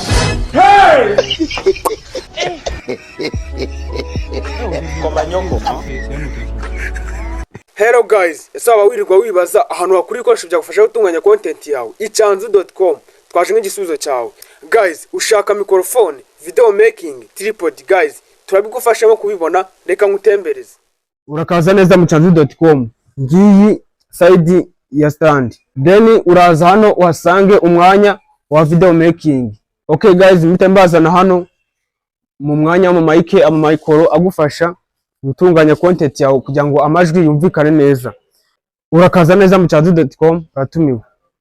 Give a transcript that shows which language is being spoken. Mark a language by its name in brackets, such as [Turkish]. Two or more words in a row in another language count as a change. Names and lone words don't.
[English] Hello guys, [Kinyarwanda] esaba wirirwa wibaza ahantu hakuri ikoresho byagufasha gutunganya content yawe. icyanzu.com twaje nk'igisubizo cyawe. Guys, ushaka [English] microphone, video making, tripod guys, [Kinyarwanda] turabigufashamo kubibona, reka ngutembereze. Urakaza neza mu icyanzu.com. Ngiyi side ya stand. Then uraza hano uhasange umwanya wa [English] video making. Okay guys, [Kinyarwanda] mitembazana hano mu mwanya mu mic micro agufasha gutunganya content yawe kugira ngo amajwi yumvikane neza. Urakaza neza mu icyanzu.com, ratumiwe.